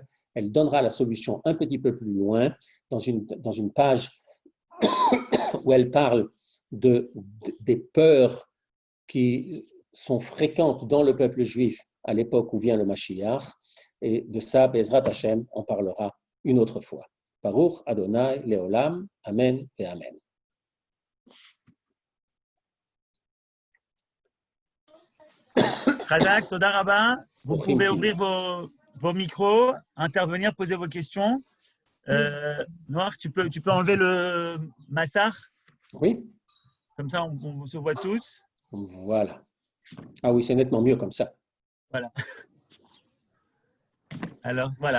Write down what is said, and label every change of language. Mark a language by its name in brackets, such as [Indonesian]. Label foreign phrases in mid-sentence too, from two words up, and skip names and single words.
[French] Elle donnera la solution un petit peu plus loin, dans une page où elle parle des peurs qui sont fréquentes dans le peuple juif à l'époque où vient le Mashiach. Et de ça, [Hebrew] בעזרת השם, [French] on parlera une autre fois. [Hebrew] ברוך אדוני לעולם אמן ואמן. חזק, תודה רבה, [French] vous pouvez ouvrir vos micros, intervenir, poser vos questions. Noir, tu peux enlever le massar? Oui. Comme ça, on se voit tous. Voilà. Ah oui, c'est nettement mieux comme ça. Voilà. Alors, voilà.